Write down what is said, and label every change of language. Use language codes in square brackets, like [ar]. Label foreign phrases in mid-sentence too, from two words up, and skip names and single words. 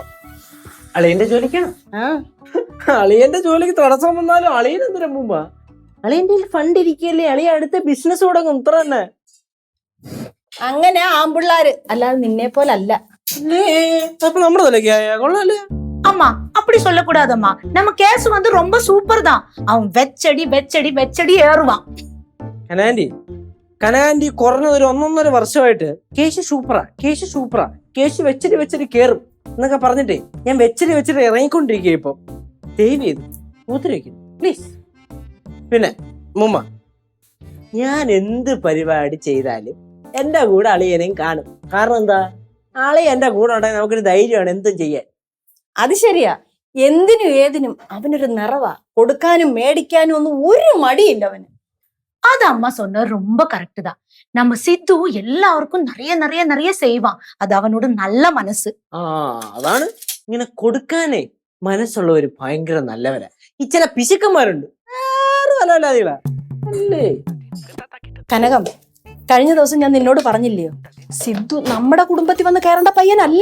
[ml] അളിയന്റെ ജോലിക്കാണ്. അളിയന്റെ ജോലിക്ക് തടസ്സം വന്നാലും അളിയൻ എന്തിനാ മുമ്പാ? അളിയന്റെ ഫണ്ട് ഇരിക്കല്ലേ, അളിയ അടുത്ത ബിസിനസ് തുടങ്ങും. ഇത്ര തന്നെ. അങ്ങനെ ആമ്പിള്ളാര്, അല്ലാതെ നിന്നെ പോലല്ല. അപ്പൊ നമ്മുടെ തലക്കാ കൊള്ളാല്ലേ? [ta] அம்மா அப்படி சொல்லக்கூடாதம்மா, நம்ம கேஸ் ரொம்ப சூப்பர் தான். அவன் வெச்சடி வெச்சடி வெச்சடி ஏறுவான். [ml] കനാൻഡി കുറഞ്ഞത് ഒരു 1.5 വർഷമായിട്ട് കേശ് സൂപ്പറാ കേശ് വെച്ചടി കേറും എന്നൊക്കെ പറഞ്ഞിട്ടേ ഞാൻ വെച്ചടി ഇറങ്ങിക്കൊണ്ടിരിക്കുക. ഇപ്പൊ ദയവ് ചെയ്ത് ഊത്തിരിക്കും പ്ലീസ്. പിന്നെ മുമ്മ, ഞാൻ എന്ത് പരിപാടി ചെയ്താലും എന്റെ കൂടെ അളിയനെയും കാണും. കാരണം എന്താ, അളിയ എന്റെ കൂടെ ഉണ്ടെങ്കിൽ നമുക്കൊരു ധൈര്യമാണ് എന്തും ചെയ്യാൻ. അത് ശരിയാ. എന്തിനും ഏതിനും അവനൊരു നിറവാ. കൊടുക്കാനും മേടിക്കാനും ഒന്നും ഒരു മടിയില്ല അവന്. [ta] அது அம்மா சொன்ன ரொம்ப கரெக்ட் தான். நம்ம சித்து எல்லாருக்கும் நிறைய நிறைய நிறைய செய்வான். அது அவனோட நல்ல മനസ്സ്. [ml] അതാണ് ഇങ്ങനെ കൊടുക്കാനേ മനസ്സുള്ള ഒരു ഭയങ്കര നല്ലവരാ. ഈ ചില പിശുക്കന്മാരുണ്ട്, അല്ലേ? കനകം, കഴിഞ്ഞ ദിവസം ഞാൻ നിന്നോട് പറഞ്ഞില്ലയോ, സിദ്ധു നമ്മുടെ കുടുംബത്തിൽ വന്ന് കയറേണ്ട പയ്യനല്ല.